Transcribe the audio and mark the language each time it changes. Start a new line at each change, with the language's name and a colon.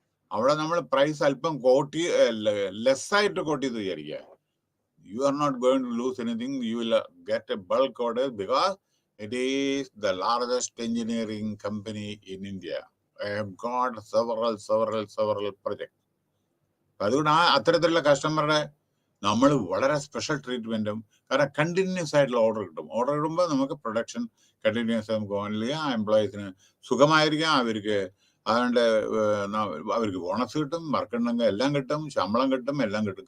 Malayalam: അവിടെ നമ്മൾ പ്രൈസ് അല്പം ലെസ്സായിട്ട് കോട്ട് ചെയ്ത് വിചാരിക്കുക.
English: You are not going to lose anything, you will get a bulk order because it is the largest engineering company in India. I have got several projects.
Malayalam: അതുകൊണ്ട് അത്തരത്തിലുള്ള കസ്റ്റമറുടെ നമ്മൾ വളരെ special ട്രീറ്റ്മെന്റും, കാരണം കണ്ടിന്യൂസ് ആയിട്ടുള്ള order കിട്ടും. Order കിട്ടുമ്പോൾ നമുക്ക് production continuous നമുക്ക് ഓൺലി ആ എംപ്ലോയീസിന് സുഖമായിരിക്കാം. അതുകൊണ്ട് അവർക്ക് ബോണസ് കിട്ടും, വർക്ക് ഉണ്ടെങ്കിൽ എല്ലാം കിട്ടും, ശമ്പളം കിട്ടും, എല്ലാം കിട്ടും.